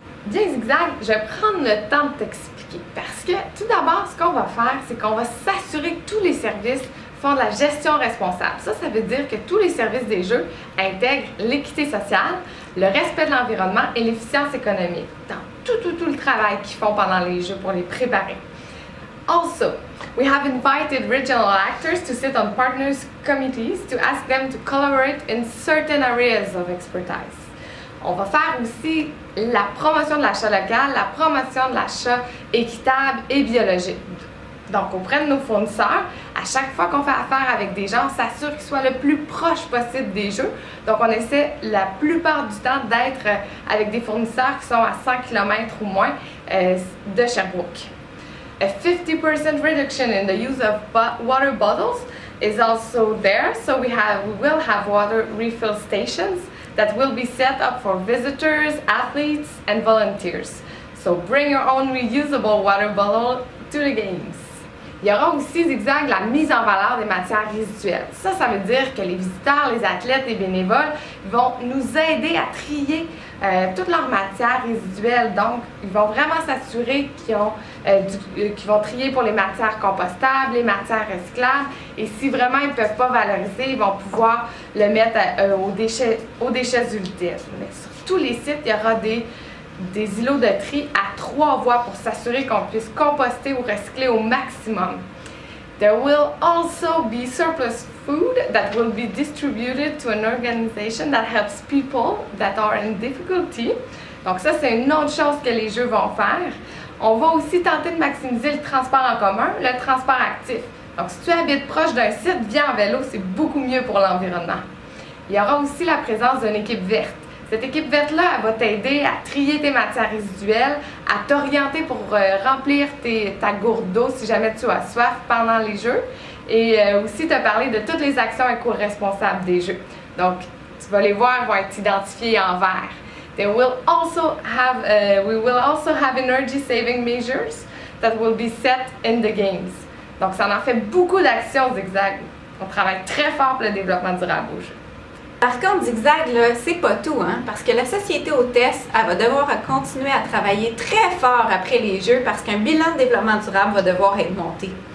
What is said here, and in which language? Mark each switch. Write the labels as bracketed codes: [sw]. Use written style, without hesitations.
[fr] Bien, Zigzag, je vais prendre le temps de t'expliquer. Parce que, tout d'abord, ce qu'on va faire, c'est qu'on va s'assurer que tous les services font de la gestion responsable. Ça veut dire que tous les services des jeux intègrent l'équité sociale, le respect de l'environnement et l'efficience économique dans tout le travail qu'ils font pendant les jeux pour les préparer. [en] Also, we have invited regional actors to sit on partners committees to ask them to collaborate in certain areas of expertise. [fr] On va faire aussi la promotion de l'achat local, la promotion de l'achat équitable et biologique. Donc, auprès de nos fournisseurs, à chaque fois qu'on fait affaire avec des gens, on s'assure qu'ils soient le plus proche possible des jeux. Donc, on essaie la plupart du temps d'être avec des fournisseurs qui sont à 100 km ou moins de Sherbrooke. [en] A 50% reduction in the use of water bottles is also there, so we will have water refill stations that will be set up for visitors, athletes, and volunteers. So bring your own reusable water bottle to the games. [fr] Il y aura aussi, Zigzag, la mise en valeur des matières résiduelles. Ça veut dire que les visiteurs, les athlètes, les bénévoles vont nous aider à trier toutes leurs matières résiduelles. Donc, ils vont vraiment s'assurer qu'ils vont trier pour les matières compostables, les matières recyclables. Et si vraiment ils ne peuvent pas valoriser, ils vont pouvoir le mettre aux déchets utiles. Mais sur tous les sites, il y aura des îlots de tri à 3 voies pour s'assurer qu'on puisse composter ou recycler au maximum. [en] There will also be surplus food that will be distributed to an organization that helps people that are in difficulty. [fr] Donc ça, c'est une autre chose que les jeux vont faire. On va aussi tenter de maximiser le transport en commun, le transport actif. Donc si tu habites proche d'un site, viens en vélo, c'est beaucoup mieux pour l'environnement. Il y aura aussi la présence d'une équipe verte. Cette équipe verte-là, elle va t'aider à trier tes matières résiduelles, à t'orienter pour remplir ta gourde d'eau si jamais tu as soif pendant les jeux et aussi te parler de toutes les actions éco-responsables des jeux. Donc, tu vas les voir, elles vont être identifiées en vert. [en] We will also have energy-saving measures that will be set in the games. [fr] Donc, ça en fait beaucoup d'actions, Zigzag. On travaille très fort pour le développement durable au jeu. Par contre, Zigzag, là, c'est pas tout, hein? Parce que la société hôtesse, elle va devoir continuer à travailler très fort après les jeux parce qu'un bilan de développement durable va devoir être monté.